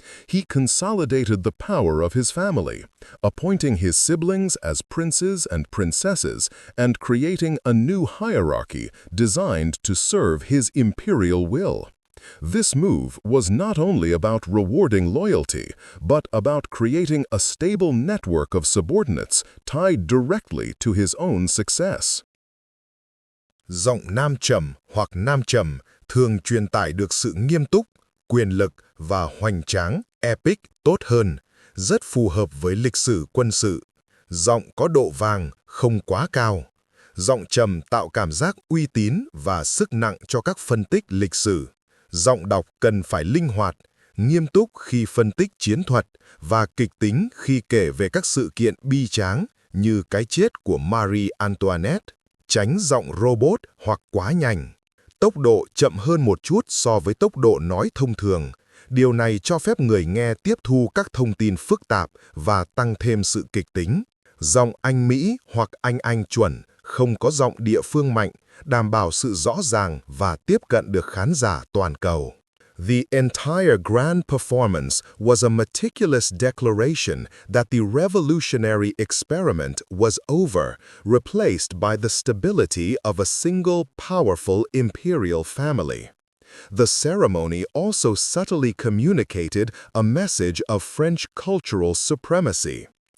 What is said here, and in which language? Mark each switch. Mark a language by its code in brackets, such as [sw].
[en] He consolidated the power of his family, appointing his siblings as princes and princesses and creating a new hierarchy designed to serve his imperial will. This move was not only about rewarding loyalty, but about creating a stable network of subordinates tied directly to his own success. [vi] Giọng nam trầm hoặc nam trầm thường truyền tải được sự nghiêm túc, quyền lực và hoành tráng, epic tốt hơn, rất phù hợp với lịch sử quân sự. Giọng có độ vang, không quá cao. Giọng trầm tạo cảm giác uy tín và sức nặng cho các phân tích lịch sử. Giọng đọc cần phải linh hoạt, nghiêm túc khi phân tích chiến thuật và kịch tính khi kể về các sự kiện bi tráng như cái chết của Marie Antoinette. Tránh giọng robot hoặc quá nhanh. Tốc độ chậm hơn một chút so với tốc độ nói thông thường. Điều này cho phép người nghe tiếp thu các thông tin phức tạp và tăng thêm sự kịch tính. Giọng Anh Mỹ hoặc Anh chuẩn, không có giọng địa phương mạnh, đảm bảo sự rõ ràng và tiếp cận được khán giả toàn cầu. [en] The entire grand performance was a meticulous declaration that the revolutionary experiment was over, replaced by the stability of a single powerful imperial family. The ceremony also subtly communicated a message of French cultural supremacy.